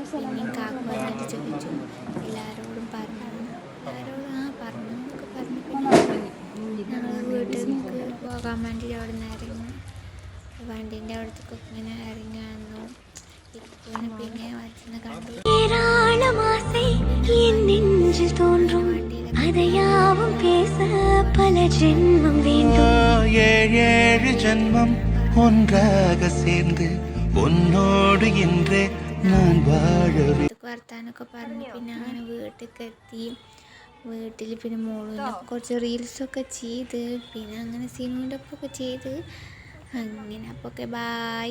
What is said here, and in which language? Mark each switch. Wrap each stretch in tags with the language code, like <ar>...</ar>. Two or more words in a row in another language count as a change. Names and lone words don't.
<ml>പിന്നെയും കാക്കു വന്നിട്ട് ചോദിച്ചു, എല്ലാവരോടും പറഞ്ഞു എന്നൊക്കെ പറഞ്ഞു. പിന്നെ ഞങ്ങൾ വീട്ടിലേക്ക് പോകാൻ വേണ്ടി അവിടെ നിന്ന് ഇറങ്ങി. വണ്ടീൻ്റെ അവിടത്തേക്കൊക്കെ ഇങ്ങനെ ഇറങ്ങി വന്നു. പിന്നെ വച്ചിന്ന് കണ്ടു.</ml> <ta>ஏழேழு ஜன்மம் ஒன்றாக சேர்ந்து உன்னோடு இன்றே நான் வாழவே.</ta> <ml>വർത്താനൊക്കെ പറഞ്ഞു. പിന്നെ അങ്ങനെ വീട്ടിലേക്ക് എത്തി. വീട്ടിൽ പിന്നെ മോളിൽ കുറച്ച് റീൽസൊക്കെ ചെയ്ത് പിന്നെ അങ്ങനെ സിനിമയുടെ ഒപ്പൊക്കെ ചെയ്ത് അങ്ങനെ. അപ്പോൾ ഓക്കെ, ബായ്.</ml>